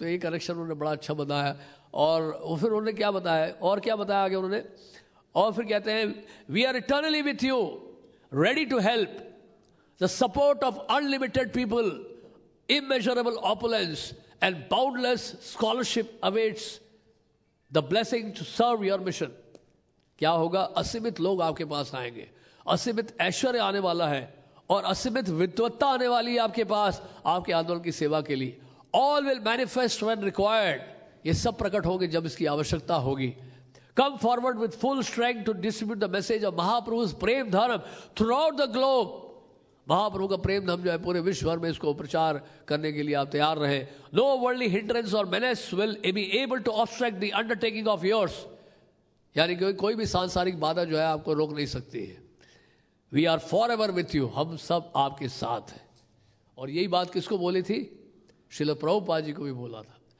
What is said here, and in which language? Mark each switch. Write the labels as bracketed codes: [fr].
[hi] तो ये कनेक्शन उन्होंने बड़ा अच्छा बताया। और फिर उन्होंने क्या बताया, और क्या बताया आगे उन्होंने, और फिर कहते हैं [en] We are eternally with you, ready to help, the support of unlimited people, immeasurable opulence and boundless scholarship awaits the blessing to serve your mission। [hi] क्या होगा, असीमित लोग आपके पास आएंगे, असीमित ऐश्वर्य आने वाला है और असीमित विद्वत्ता आने वाली है आपके पास आपके आंदोलन की सेवा के लिए। [en] All will manifest when required, [hi] ये सब प्रकट होंगे जब इसकी आवश्यकता होगी। [en] Come forward with full strength to distribute the message of Mahaprabhu's prem dharma throughout the globe। [hi] महाप्रभु का प्रेम धर्म जो है पूरे विश्व भर में इसको प्रचार करने के लिए आप तैयार रहे। [en] no worldly hindrance और menace will be able to obstruct the undertaking of yours, [hi] यानी कोई भी सांसारिक बाधा जो है आपको रोक नहीं सकती है। [en] we are forever with you, [hi] हम सब आपके साथ हैं। और यही बात किसको बोली थी, श्रील प्रभुपाद जी को भी बोला था।